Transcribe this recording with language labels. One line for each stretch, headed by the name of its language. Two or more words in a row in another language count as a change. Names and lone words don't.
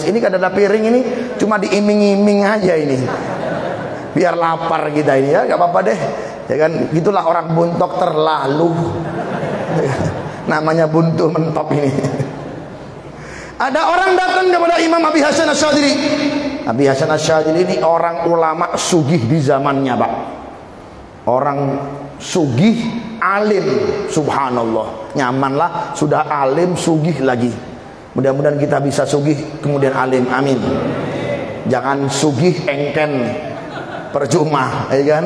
Indonesian: Ini kan ada piring ini cuma diiming-iming aja ini, biar lapar kita ini ya, gak apa-apa deh ya kan. Gitulah orang buntok terlalu namanya buntu mentok ini. Ada orang datang kepada Imam Abi Hasan Asy-Syadzili. Abi Hasan Asy-Syadzili ini orang ulama sugih di zamannya pak. Orang sugih, alim, subhanallah. Nyamanlah, sudah alim, sugih lagi. Mudah-mudahan kita bisa sugih kemudian alim, amin. Jangan sugih engken, percuma, ya kan?